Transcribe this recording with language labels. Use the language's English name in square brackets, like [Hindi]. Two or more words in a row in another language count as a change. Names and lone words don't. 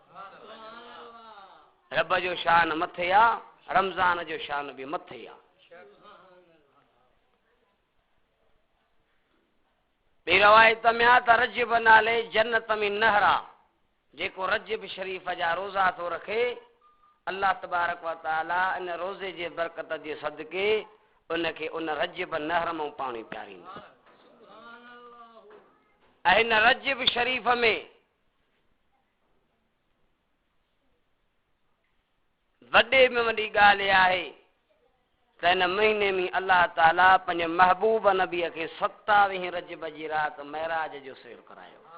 [Sindhi] रब जो शान मथे आहे, रमज़ान जो शान बि मथे आहे। ॿी रवायत में आहे त रजब नाले जन्नत में नहर आहे, जेको रजब शरीफ़ जा रोज़ा थो रखे, [Arabic] الله تبارك وتعالى [Sindhi] इन रोज़े जे बरकत जे सदके उनखे उन रजब नहर मां पाणी पियारींदो। ऐं हिन रजब शरीफ़ में वॾे में वॾी ॻाल्हि आहे त हिन महीने में अल्लाह ताला पंहिंजे महबूब नबीअ खे 27 रजब जी राति महराज जो सैर करायो।